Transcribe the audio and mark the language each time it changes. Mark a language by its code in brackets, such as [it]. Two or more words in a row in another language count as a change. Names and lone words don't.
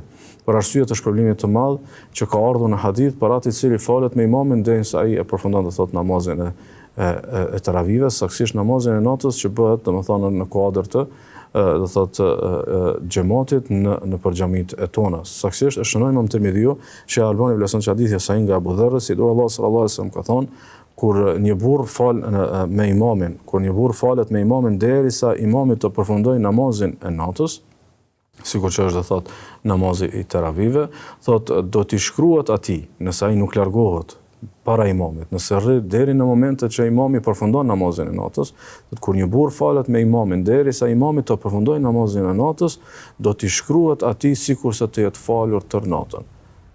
[sq] Për arsye të shpërblimit të madh që ka ardhur në hadith për atë i cili falet me imamin derisa ai e përfundon do thotë namazin e teravive, saktësisht namazin e natës që bëhet domethënë në kuadër të do thotë xhamatit në xhamit e tona. Saktësisht e shënoi Imam Tirmidhiu që Albani vlerëson hadithin e nga Abu Dharr, si do Allah [ar] sallallahu alaihi wasallam [sq] ka thonë, kur një burr fal me imamin, kur një burr falet me imamin derisa imami të përfundojë namazin e natës, sikur që është thot namazi i teravive, thot do t'i shkruhet atij, nëse ai nuk largohet para imamit, nëse rri deri në momentet që imami përfundon namazin e natës, kur një burr falet me imamin derisa imami të përfundojë namazin e natës, do t'i shkruhet atij sikurse të jetë falur tër natën.